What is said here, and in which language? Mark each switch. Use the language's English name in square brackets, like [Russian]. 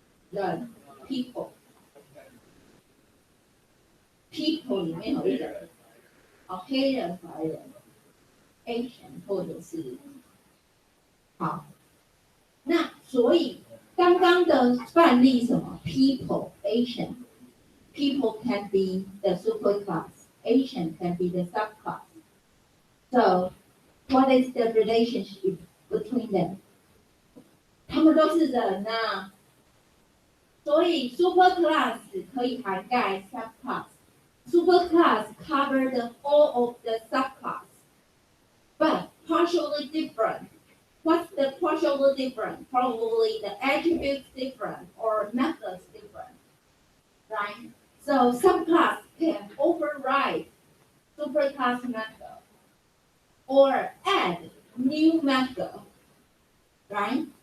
[Chinese] 人 people 里面有一个人，黑人、白人、Asian 或者是好。那所以刚刚的范例什么 [English] ？People Asian people can be the super class. Asian can be the subclass. So, what is the relationship between them? [Chinese] 他们都是人啊，所以 super class 可以涵盖 subclass. [English] Super class cover the all of the subclass, but partially different. What's the partially different? Probably the attributes different or methods different, right? So subclass can override superclass method or add new method, right?